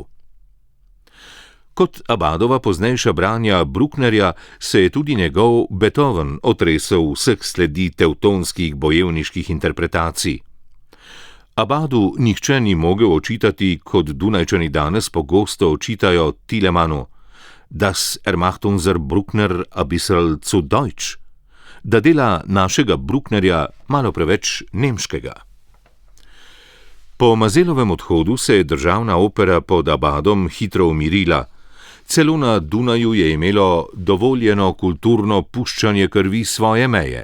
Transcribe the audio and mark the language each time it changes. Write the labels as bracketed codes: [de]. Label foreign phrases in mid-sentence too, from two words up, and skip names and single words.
[sl] Kot Abadova poznejša branja Brucknerja se je tudi njegov Beethoven otresel vseh sledi tevtonskih bojevniških interpretacij. Abadu nihče ni mogel očitati, kot Dunajčani danes pogosto očitajo Tilemanu, [de] das macht unser Bruckner a bissel zu deutsch, [sl] da dela našega Brucknerja malo preveč nemškega. Po Mazelovem odhodu se je državna opera pod Abadom hitro umirila. Celo na Dunaju je imelo dovoljeno kulturno puščanje krvi svoje meje.